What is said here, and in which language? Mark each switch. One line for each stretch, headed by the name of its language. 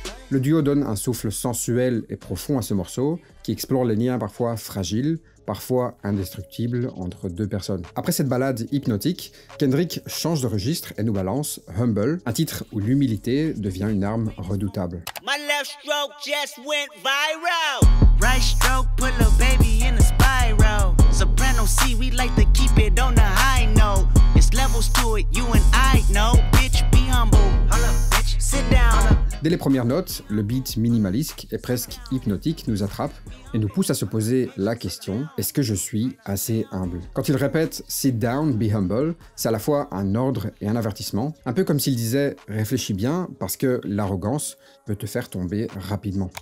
French: Le duo donne un souffle sensuel et profond à ce morceau, qui explore les liens parfois fragiles, parfois indestructibles entre deux personnes. Après cette balade hypnotique, Kendrick change de registre et nous balance Humble, un titre où l'humilité devient une arme redoutable.
English: My left stroke just went viral. Right stroke put little baby in a spiral. Soprano C, we like to keep it on the high note. It's levels to it, you and I know. Bitch, be humble. Hold up, bitch, sit down.
French: Dès les premières notes, le beat minimaliste et presque hypnotique nous attrape et nous pousse à se poser la question « Est-ce que je suis assez humble ?» Quand il répète «
English: Sit down, be humble
French: », c'est à la fois un ordre et un avertissement, un peu comme s'il disait « Réfléchis bien parce que l'arrogance peut te faire tomber rapidement ».